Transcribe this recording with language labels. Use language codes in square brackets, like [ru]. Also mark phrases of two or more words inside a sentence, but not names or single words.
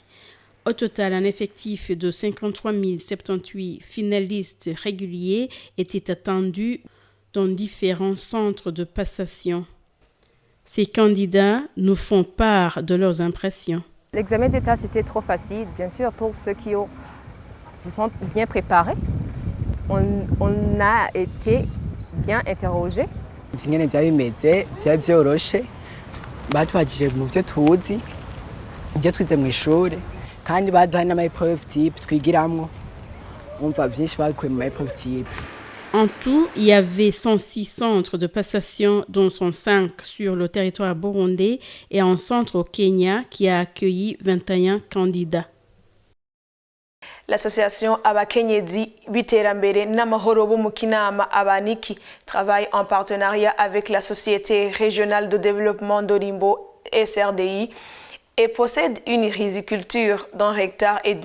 [fr] Au total, un effectif de 53 078 finalistes réguliers était attendu dans différents centres de passation. Ces candidats nous font part de leurs impressions. L'examen d'État, c'était trop facile, bien sûr, pour ceux qui se sont bien préparés. On a été bien interrogés. [rn] Ingene byari bimeze byari byoroshe batwagije mu byo tuzi ibyo twize mu ishuri kandi baduhaye n'amapreuve type twigiramwo umva byinshi bakuye mu mapreuve type. [fr] En tout, il y avait 106 centres de passation, dont 105 sur le territoire burundais et un centre au Kenya qui a accueilli 21 candidats. L'association Abakenyezi Biterambere n'amahoro bo mu Kinama Abaniki travaille en partenariat avec la Société régionale de développement d'Olimbo SRDI et possède une riziculture d'1,5 hectare.